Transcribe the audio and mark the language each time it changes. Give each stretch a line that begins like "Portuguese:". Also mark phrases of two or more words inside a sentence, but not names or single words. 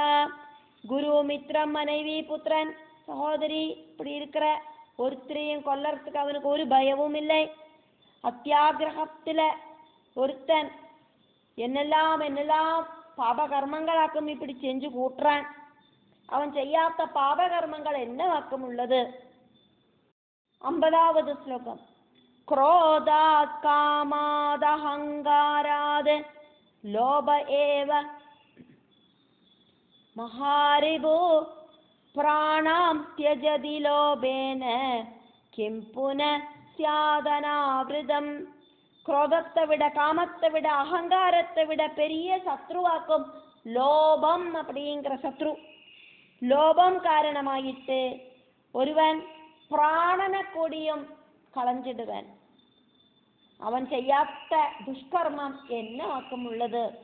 Tamil: குரு மித்ரம் மனைவி புத்திரன் சகோதரி இப்படி இருக்கிற ஒருத்தரையும் கொல்லறதுக்கு அவனுக்கு ஒரு பயமும் இல்லை. அத்தியாகிரகத்துல ஒருத்தன் என்னெல்லாம் பாபகர்மங்களாக்கும் இப்படி செஞ்சு கூட்டுறான். அவன் செய்யாத பாபகர்மங்கள் என்ன வாக்கம் உள்ளது. 50வது ஸ்லோகம்.
Sanskrit: क्रोधात् कामाद् अहङ्काराद् लोभ एव महारिभो प्राणां त्यजति लोभेन किं पुनः स्यादनावृतम्.
Tamil: क्रोधத்தை விட காமத்தை விட அகங்காரத்தை விட பெரிய சத்ருவாக்கும் லோபம் அப்படிங்கிற சத்ரு. லோபம் காரணமாயிட்டு ஒருவன் பிராணனை கூடியும் களஞ்சிடுவன். அவன் செய்யாத துஷ்கர்மம் என்ன வாக்கம் உள்ளது.